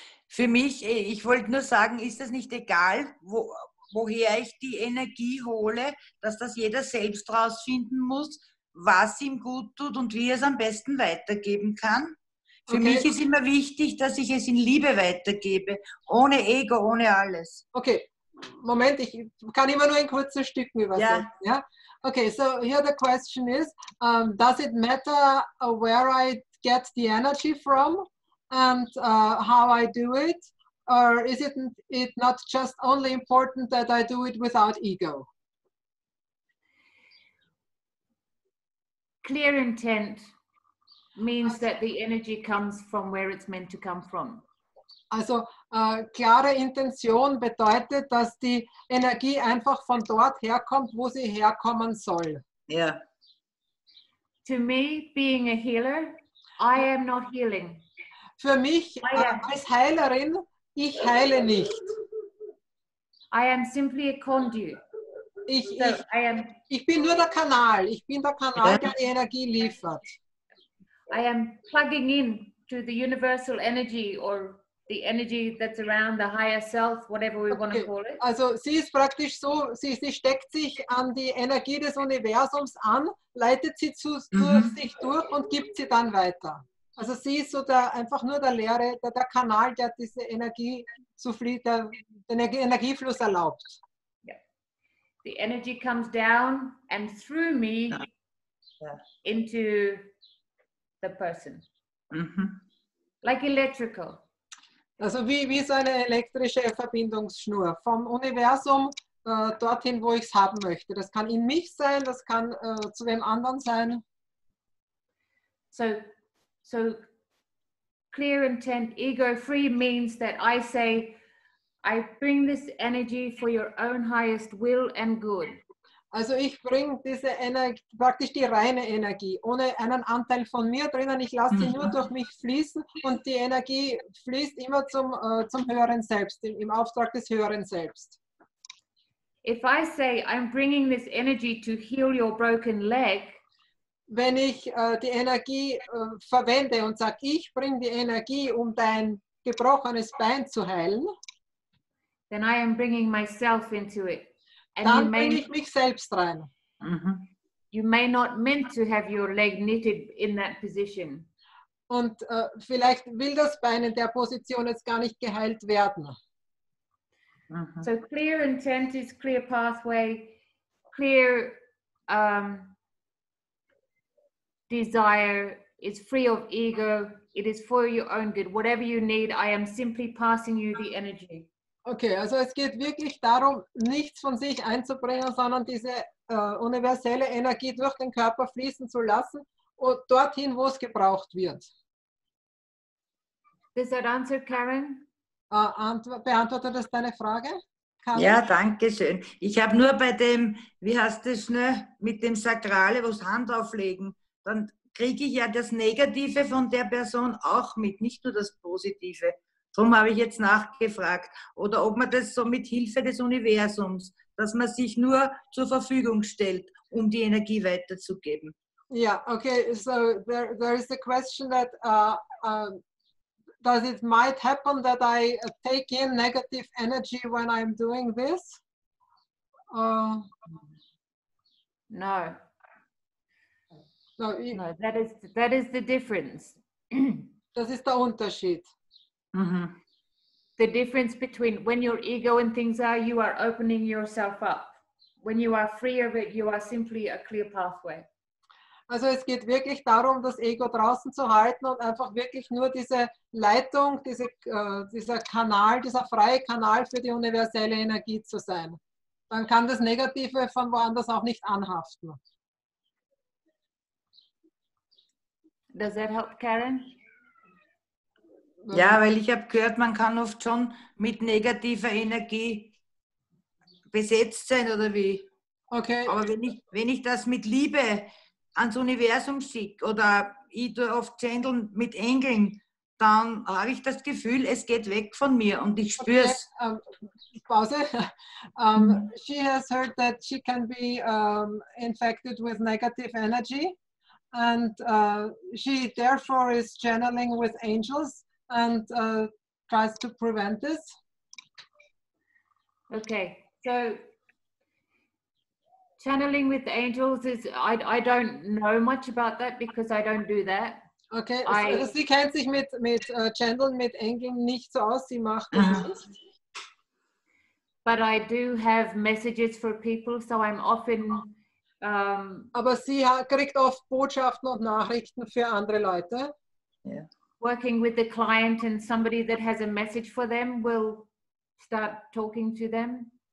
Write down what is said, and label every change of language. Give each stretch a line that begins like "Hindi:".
German: Für mich, ich wollte nur sagen, ist das nicht egal, woher ich die Energie hole, dass das jeder selbst rausfinden muss, was ihm gut tut und wie er es am besten weitergeben kann. Für mich ist immer wichtig, dass ich es in Liebe weitergebe, ohne Ego, ohne alles. Okay, Moment, ich kann immer nur in kurzen Stücken übersetzen. Ja.
English: Okay, so here the question is, does it matter where I get the energy from and how I do it? Or is it not just only important that I do it without ego? Clear intent means that the energy comes from where it's meant to come from.
German: Also klare Intention bedeutet, dass die Energie einfach von dort herkommt, wo sie herkommen soll. Ja.
English: To me, being a healer, I am not healing.
German: Für mich als Heilerin, ich heile nicht.
English: I am simply a conduit.
German: Ich bin nur der Kanal. Ich bin der Kanal, der die Energie liefert.
English: I am plugging in to the universal energy or the energy that's around the higher self, whatever we want to call it.
German: Also sie ist praktisch so, sie steckt sich an die Energie des Universums an, leitet sie durch sich durch und gibt sie dann weiter. Also sie ist so einfach nur der Kanal, der diese Energie den Energiefluss erlaubt.
English: Yeah. The energy comes down and through me into the person. Like electrical.
German: Also wie so eine elektrische Verbindungsschnur vom Universum dorthin, wo ich es haben möchte. Das kann in mich sein, das kann zu dem anderen sein.
English: So clear intent, ego-free means that I say, I bring this energy for your own highest will and good.
German: Also ich bringe diese Energie, praktisch die reine Energie, ohne einen Anteil von mir drinnen. Ich lasse sie nur durch mich fließen und die Energie fließt immer zum höheren Selbst, im Auftrag des höheren Selbst.
English: If I say, I'm bringing this energy to heal your broken leg,
German: wenn ich die Energie verwende und sage, ich bringe die Energie, um dein gebrochenes Bein zu heilen,
English: then I am bringing myself into it. And
German: dann bringe ich mich selbst rein.
English: You may not meant to have your leg knitted in that position.
German: Und vielleicht will das Bein in der Position jetzt gar nicht geheilt werden.
English: So clear intent is clear pathway, clear desire is free of ego, it is for your own good. Whatever you need, I am simply passing you the energy.
German: Okay, also es geht wirklich darum, nichts von sich einzubringen, sondern diese universelle Energie durch den Körper fließen zu lassen und dorthin, wo es gebraucht wird.
English: Does that answer, Karen?
German: Beantwortet das deine Frage? Karen? Ja, danke schön. Ich habe nur bei dem, wie heißt das, ne, mit dem Sakrale, wo es Hand auflegen, dann kriege ich ja das Negative von der Person auch mit, nicht nur das Positive. Darum habe ich jetzt nachgefragt. Oder ob man das so mit Hilfe des Universums, dass man sich nur zur Verfügung stellt, um die Energie weiterzugeben.
English: Yeah, okay, so there is the question that does it might happen that I take in negative energy when I'm doing this? No. No, No, that is the difference.
German: das ist der Unterschied.
English: The difference between when your ego and things are, you are opening yourself up. When you are free of it, you are simply a clear pathway.
German: Also es geht wirklich darum, das Ego draußen zu halten und einfach wirklich nur diese Leitung, dieser Kanal, dieser freie Kanal für die universelle Energie zu sein. Dann kann das Negative von woanders auch nicht anhaften.
English: Does that help, Karen?
German: Ja, weil ich habe gehört, man kann oft schon mit negativer Energie besetzt sein, oder wie? Okay. Aber wenn ich das mit Liebe ans Universum schicke oder ich tue oft channeln mit Engeln, dann habe ich das Gefühl, es geht weg von mir und ich spüre es. Okay, Pause.
English: She has heard that she can be infected with negative energy and she therefore is channeling with angels and tries to prevent this. Okay, so Channeling with angels is, I don't know much about that because I don't do that.
German: Okay, also sie kennt sich mit Channeln, mit Engeln nicht so aus, sie macht das nicht.
English: But I do have messages for people, so I'm often
German: aber sie kriegt oft Botschaften und Nachrichten für andere Leute.
English: Yeah. Working with the client, and somebody that has a message for them will start talking to them.